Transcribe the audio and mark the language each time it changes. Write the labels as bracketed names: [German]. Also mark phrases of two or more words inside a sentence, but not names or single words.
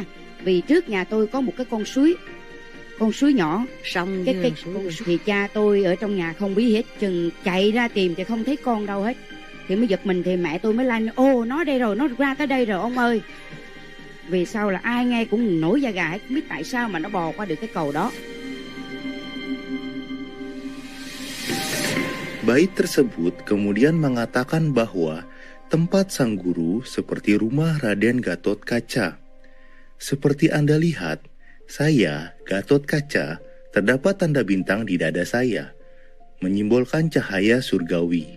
[Vietnamese] Vì trước nhà tôi có một cái con suối nhỏ, xong cái con suối. Thì cha tôi ở trong nhà không biết hết, chừng chạy ra tìm thì không thấy con đâu hết, thì mới giật mình, thì mẹ tôi mới la: ô, nó đây rồi, nó ra tới đây rồi ông ơi. Vì sau là ai nghe cũng nổi da gà hết, không biết tại sao mà nó bò qua được cái cầu đó. [Indonesian] Bait tersebut kemudian mengatakan bahwa tempat sang guru seperti rumah Raden Gatotkaca. Seperti Anda lihat, saya, Gatotkaca, terdapat tanda bintang di dada saya, menyimbolkan cahaya surgawi.